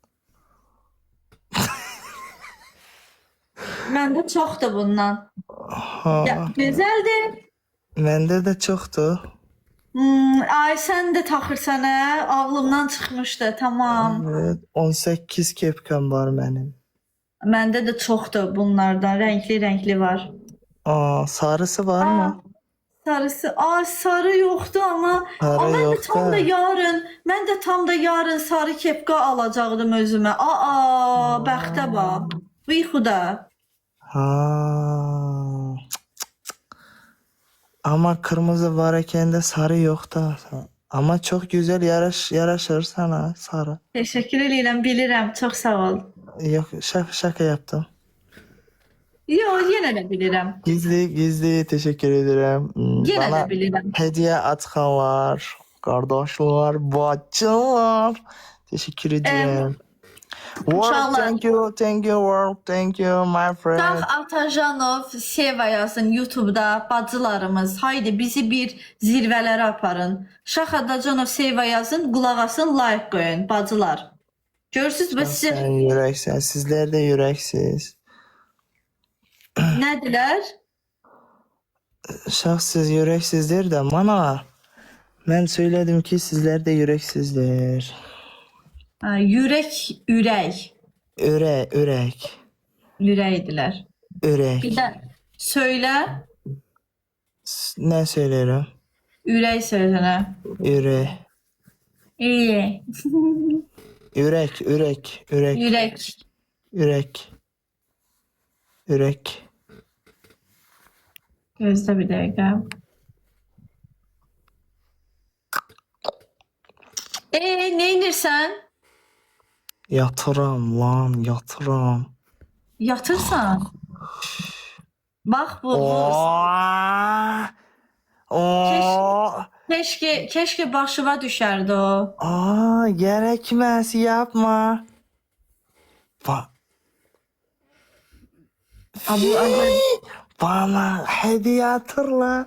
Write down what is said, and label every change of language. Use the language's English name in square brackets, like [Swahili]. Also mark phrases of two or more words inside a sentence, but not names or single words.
[Azerbaijani] Məndə çoxdur bundan. Ha, Ya, gözəldir. [Turkish] bende de çoktu. [Azerbaijani] Ay sen de taxırsan hə? Ağlımdan çıxmışdı. Tamam. [Turkish] Evet, 18 kepkam var benim. [Azerbaijani] Məndə də çoxdur bunlardan. [Turkish] Renkli var. Sarısı var mı? [Azerbaijani] Sarısı. Sarı yoxdur amma Sarı mən də yoxdur. tam da yarın sarı kepka alacaqdım özümə. Bəxtə bax. Buyxuda. Ha. [Turkish] Ama kırmızı varken de sarı yok da. Ama çok güzel yaraşır sana sarı. [Azerbaijani] Təşəkkür edirəm, bilirəm. Çox sağ ol. [Turkish] Yok, şaka yaptım. [Azerbaijani] Yox, yenə də bilirəm. [Turkish] Gizli teşekkür ederim. [Azerbaijani] Yenə [Turkish] Bana [Azerbaijani] də bilirəm. [Turkish] hediye atanlar, kardeşler, bacılar. Teşekkür ederim. [English] World, [Turkish] İnşallah. [English] thank you, world, thank you, my friend. [Azerbaijani] Şah Atajanov Seva yazın YouTube'da bacılarımız. Haydi bizi bir zirvələrə aparın. Şah Atajanov Seva yazın, qulaq asın, like qoyun bacılar. Görürsüz və sizi [Turkish] Sen yüreksen, sizler de yüreksiz. [Azerbaijani] nədilər? [Turkish] Şahsız yüreksizdir de bana. Ben söyledim ki sizler de yüreksizdir. [Azerbaijani] Ürək. [Turkish] Ürek. [Azerbaijani] Ürəkdilər. [Turkish] Ürek. [Azerbaijani] Bir də söylə, [Turkish] Ne söylerim? [Azerbaijani] ürək sözünə. [Turkish] Ürek. İyi. Ürek. [Azerbaijani] Gözlə bir dəqiqə. Neynirsən? [Turkish] Yatırım lan, yatırım. [Azerbaijani] Yatırsan. Bax bu. [Turkish] Keşke başıma düşerdi o. Gerekmez, yapma. Bana hediye hatırla.